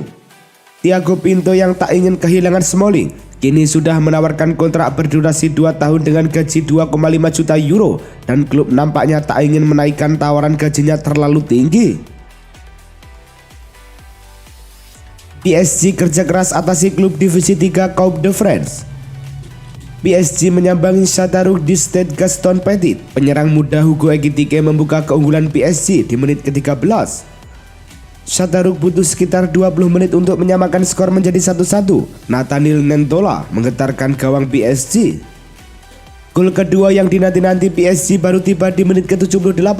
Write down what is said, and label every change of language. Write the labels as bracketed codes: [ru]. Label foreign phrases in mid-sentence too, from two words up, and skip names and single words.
[id] Thiago Pinto yang tak ingin kehilangan Smalling kini sudah menawarkan kontrak berdurasi 2 tahun dengan gaji 2,5 juta euro dan klub nampaknya tak ingin menaikkan tawaran gajinya terlalu tinggi. PSG kerja keras atasi klub divisi 3 Coupe de France. PSG menyambangi Châteauroux di Stade Gaston Petit. Penyerang muda Hugo Ekitike membuka keunggulan PSG di menit ke-13. Châteauroux butuh sekitar 20 menit untuk menyamakan skor menjadi 1-1. Nathaniel Nentola menggetarkan gawang PSG. Gol kedua yang dinanti-nanti PSG baru tiba di menit ke-78.